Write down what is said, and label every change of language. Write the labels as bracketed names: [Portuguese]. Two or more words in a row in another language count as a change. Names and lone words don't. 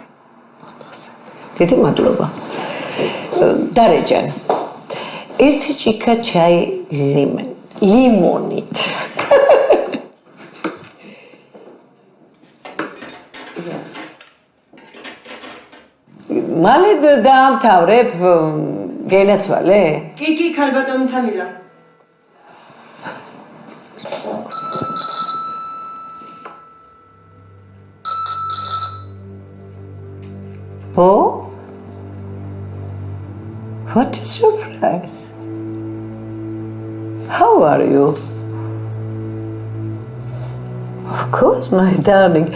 [Georgian] დიდი მადლობა დარეჯენა ერთი ჭიქა ჩაი ლიმონით მალე დაამთავრებ გენაცვალე? კი, ქალბატონი თამილა. [English] Oh? What a surprise. How are you? Of course, my darling.